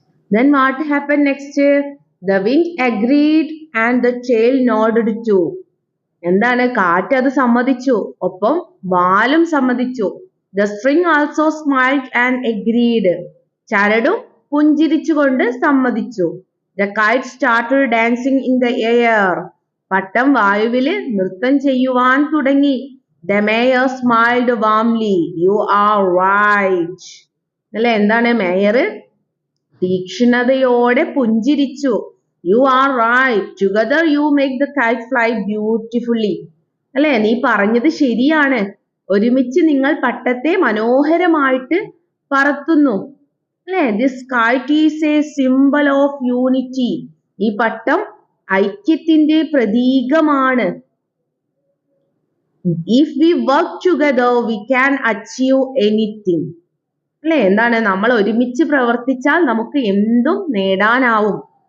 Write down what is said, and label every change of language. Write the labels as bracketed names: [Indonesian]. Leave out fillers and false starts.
[English] Then what happened next? The wind agreed and the tail nodded too. [Malayalam] എന്താണ്? കാറ്റ് അത് സമ്മതിച്ചു, ഒപ്പം വാലും സമ്മതിച്ചു. [English] The string also smiled and agreed. [Malayalam] ചരടും പുഞ്ചിരിച്ചുകൊണ്ട് സമ്മതിച്ചു. [English] The kite started dancing in the air. [Malayalam] പട്ടം വായുവില് നൃത്തം ചെയ്യുവാൻ തുടങ്ങി. [English] The mayor smiled warmly. You are right. [Malayalam] അല്ലെ, എന്താണ്? മേയർ തീക്ഷ്ണതയോടെ പുഞ്ചിരിച്ചു. You are right. [English] Together you make the kite fly beautifully. [Malayalam] അല്ലെ, നീ പറഞ്ഞത് ശരിയാണ്, ഒരുമിച്ച് നിങ്ങൾ പട്ടത്തെ മനോഹരമായിട്ട് പറത്തുന്നു. അല്ലെ, [English] this kite is a symbol of unity. [Malayalam] ഈ പട്ടം ഐക്യത്തിന്റെ പ്രതീകമാണ്. [English] If we work together we can achieve anything. [Malayalam] അല്ലെ, എന്താണ്? നമ്മൾ ഒരുമിച്ച് പ്രവർത്തിച്ചാൽ നമുക്ക് എന്തും നേടാനാവും.